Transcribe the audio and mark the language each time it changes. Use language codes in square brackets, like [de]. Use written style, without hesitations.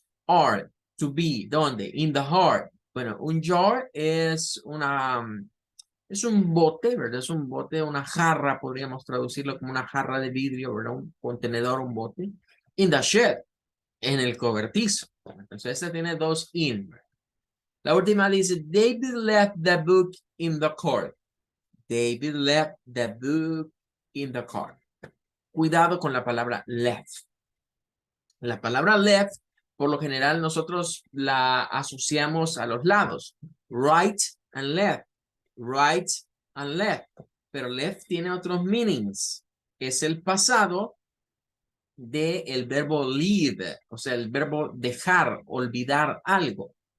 [en] Are, to be, [es] ¿dónde? [en] In the heart. [es] Bueno, un jar es un bote, ¿verdad? Es un bote, una jarra, podríamos traducirlo como una jarra de vidrio, ¿verdad? Un contenedor, un bote. [en] In the shed, [es] en el cobertizo. Entonces, este tiene dos in. La última dice, [en] David left the book in the car. David left the book in the car. [es] Cuidado con la palabra left. La palabra left, por lo general, nosotros la asociamos a los lados. [en] Right and left. Right and left. [es] Pero left tiene otros meanings. Es el pasado del verbo leave, o sea, el verbo dejar, olvidar algo.